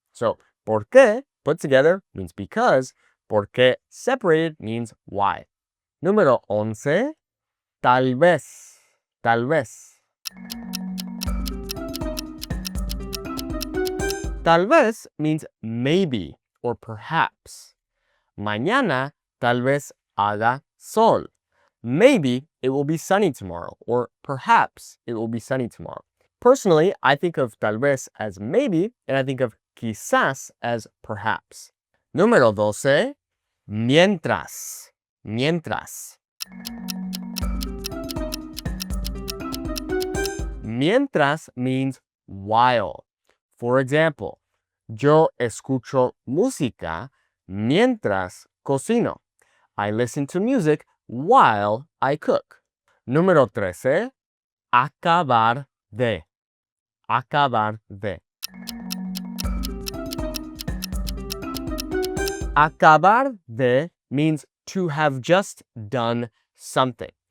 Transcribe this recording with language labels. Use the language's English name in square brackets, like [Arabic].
[English] So, ¿por qué put together means because. ¿Por qué separated means why. [Spanish] Número 11, tal vez. Tal vez. [English] Tal vez means maybe or perhaps. [Spanish] Mañana tal vez haga sol. [English] Maybe it will be sunny tomorrow, or perhaps it will be sunny tomorrow. Personally, I think of tal vez as maybe, and I think of quizás as perhaps. [Spanish] Número 12, mientras. Mientras. [English] Mientras means while. For example, [Spanish] yo escucho música mientras cocino. [English] I listen to music while I cook. [Spanish] Número 13, acabar de. Acabar de. [English] Acabar de means to have just done something.